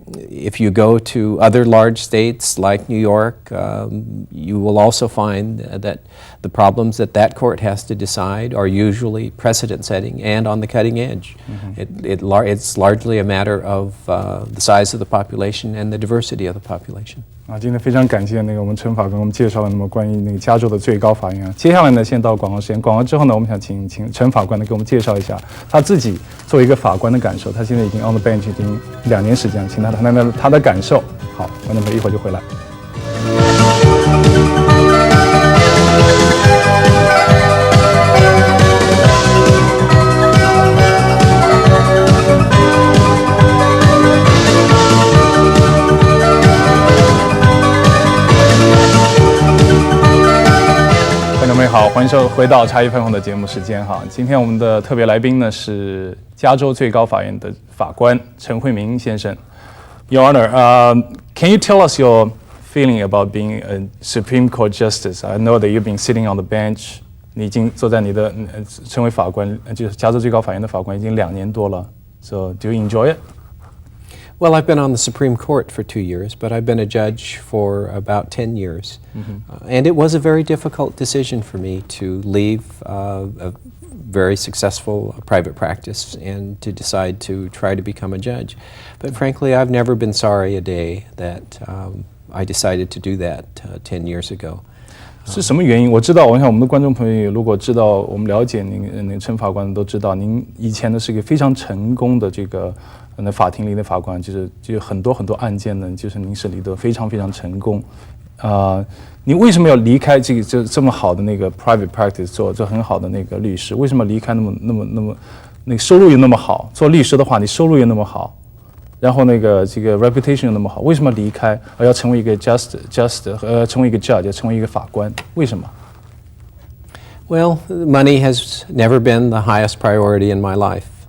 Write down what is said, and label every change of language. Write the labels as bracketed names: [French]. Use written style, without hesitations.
[English] If you go to other large states like New York, you will also find that the problems that court has to decide are usually precedent-setting and on the cutting edge. It's largely a matter of the size of the population and the diversity of the population. [Chinese] 今天非常感谢我们陈法官给我们介绍了关于加州的最高法院。接下来呢，先到广告时间。广告之后呢，我们想请陈法官呢给我们介绍一下他自己作为一个法官的感受。他现在已经 [English] on the bench [Chinese] 已经2年时间，请他谈谈他的感受。好，观众朋友一会儿就回来。好，欢迎回到茶余饭后的节目时间哈。今天我们的特别来宾呢是加州最高法院的法官陈慧明先生。 [English] Your Honor, can you tell us your feeling about being a Supreme Court Justice? I know that you've been sitting on the bench. [Chinese] 你已经坐在成为法官，就是加州最高法院的法官已经2年多了。 [English] So do you enjoy it? Well, I've been on the Supreme Court for 2 years, but I've been a judge for about 10 years. And it was a very difficult decision for me to leave a very successful private practice and to decide to try to become a judge. But frankly, I've never been sorry a day that I decided to do that 10 years ago. [Chinese] 是什么原因？我知道，我想我们的观众朋友如果知道我们了解您陈法官都知道，您以前呢是一个非常成功的这个法庭里的法官，就很多案件呢，就是您审理的非常成功。你为什么要离开这么好的private practice 做很好的律师？为什么离开那么收入又那么好？做律师的话，你收入又那么好，然后这个 reputation 又那么好，为什么离开而要成为一个 成为一个 judge， 成为一个法官？为什么？ [English] Well, money has never been the highest priority in my life.